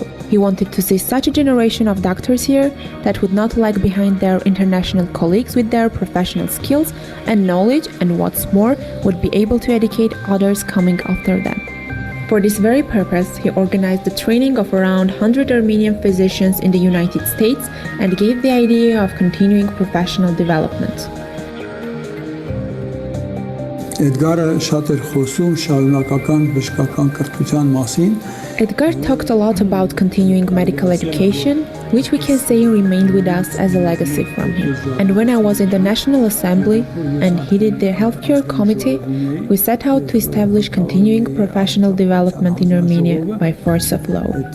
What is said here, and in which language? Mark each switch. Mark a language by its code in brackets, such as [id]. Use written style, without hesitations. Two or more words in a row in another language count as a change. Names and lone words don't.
[en] He wanted to see such a generation of doctors here that would not lag behind their international colleagues with their professional skills and knowledge, and what's more, would be able to educate others coming after them. For this very purpose, he organized the training of around 100 Armenian physicians in the United States and gave the idea of continuing professional development. [hy] Edgar-ը շատ էր խոսում շարունակական բժշկական կրթության մասին [en] Edgar talked a lot about continuing medical education, which we can say remained with us as a legacy from him. And when I was in the National Assembly and headed the Healthcare Committee, we set out to establish continuing professional development in Armenia by force of law.